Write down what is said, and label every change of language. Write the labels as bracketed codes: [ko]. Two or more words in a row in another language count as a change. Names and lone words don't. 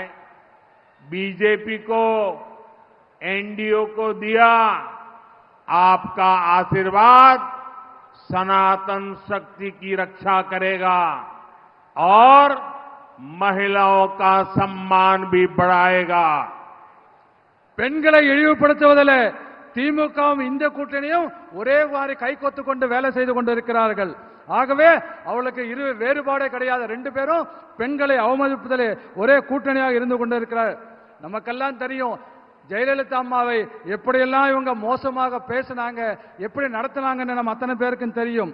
[hi] बीजेपी को, एनडीए को दिया आपका आशीर्वाद सनातन शक्ति की रक्षा करेगा और महिलाओं का सम्मान भी बढ़ाएगा। [ta] பெண்களை இழிவுபடுத்துவதில் திமுகவும் இந்த கூட்டணியும் ஒரே வாரி கைகோத்து கொண்டு வேலை செய்து கொண்டிருக்கிறார்கள். ஆகவே அவளுக்கு வேறுபாடே கிடையாது. ரெண்டு பேரும் பெண்களை அவமதிப்பதிலே ஒரே கூட்டணியாக இருந்து கொண்டிருக்கிறார். நமக்கெல்லாம் தெரியும் ஜெயலலிதா அம்மாவை எப்படியெல்லாம் இவங்க மோசமாக பேசினாங்க, எப்படி நடத்தினாங்கன்னு நம்ம அத்தனை பேருக்கும் தெரியும்.